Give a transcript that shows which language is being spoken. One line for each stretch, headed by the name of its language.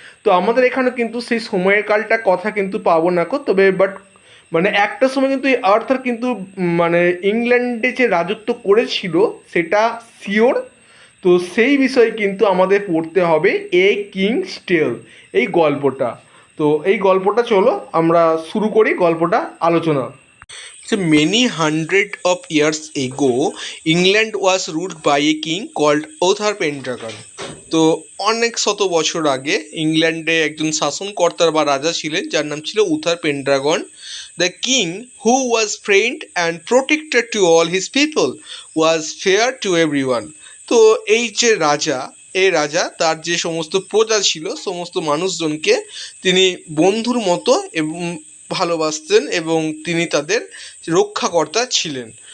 Bangla: তো আমাদের এখানে কিন্তু সেই সময়ের কালটা কথা কিন্তু পাবো না কো, তবে বাট মানে একটা সময় কিন্তু এই আর্থার কিন্তু মানে ইংল্যান্ডে যে রাজত্ব করেছিল সেটা শিওর। তো সেই বিষয়ে কিন্তু আমাদের পড়তে হবে এ কিংস টেল, এই গল্পটা। তো এই গল্পটা চলো আমরা শুরু করি গল্পটা আলোচনা।
English: So many hundred of years ago, England was ruled by a king called Uther Pendragon.
Bangla: তো অনেক শত বছর আগে ইংল্যান্ডে একজন শাসনকর্তার বা রাজা ছিলেন যার নাম ছিল উথার পেন্ড্রাগন।
English: The king who was friend and protected to all his people was fair to everyone.
Bangla: তো এই যে রাজা, এই রাজা তার যে সমস্ত প্রজা ছিল, সমস্ত মানুষজনকে তিনি বন্ধুর মতো এবং ভালোবাসতেন এবং তিনি তাদের রক্ষাকর্তা ছিলেন।